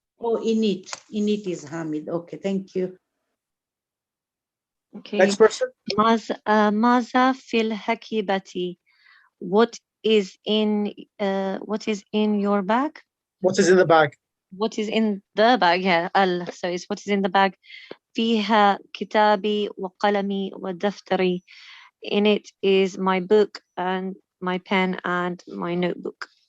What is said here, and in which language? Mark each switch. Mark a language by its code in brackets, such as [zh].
[en] Oh, in it. In it is Hamid. Okay, thank you. Okay. Next person. [ar] Maza fil hakibati. [en] What is in your bag? What is in the bag? What is in the bag? Yeah, so it's what is in the bag. [ar] فيها كتابي وقلمي ودفتري. [en] In it is my book and my pen and my notebook.